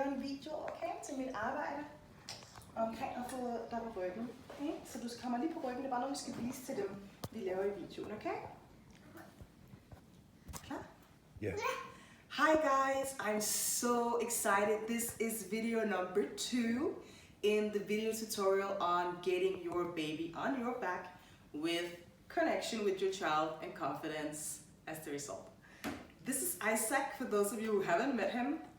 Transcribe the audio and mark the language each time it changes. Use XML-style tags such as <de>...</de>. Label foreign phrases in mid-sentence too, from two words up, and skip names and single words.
<da>videoer, okay, til mit arbejde omkring at få dig på ryggen. Okay? Så du kommer lige på ryggen, det er bare noget, vi skal vise til dem, vi laver i videoen, okay? Klar?</da> <en>Yeah. Hi guys, I'm so excited. This is video number 2 in the video tutorial on getting your baby on your back with connection with your child and confidence as the result. This is Isaac, for those of you who haven't met him.</en>